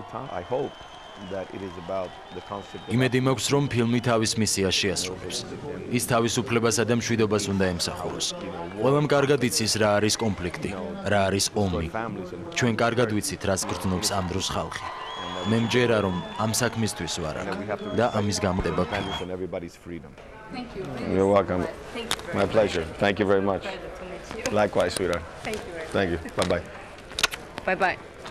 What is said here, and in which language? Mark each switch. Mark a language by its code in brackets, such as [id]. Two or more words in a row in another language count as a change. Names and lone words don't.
[ka] იმედი მაქვს, რომ ფილმი თავის მისიას შეასრულებს. ის თავისუფლებასა და მშვიდობას უნდა ემსახუროს. ყველამ კარგად იცის, რა არის კონფლიქტი, რა არის ომი. ჩვენ კარგად ვიცით, რას გრძნობს ამ დროს ხალხი. მე მჯერა, რომ ამ საქმისთვის ვარ აქ და ამის გამოდება ფილმი. [en] You're welcome. My pleasure. Thank you very much. Likewise, sweetheart. Thank you. Bye-bye. Bye-bye.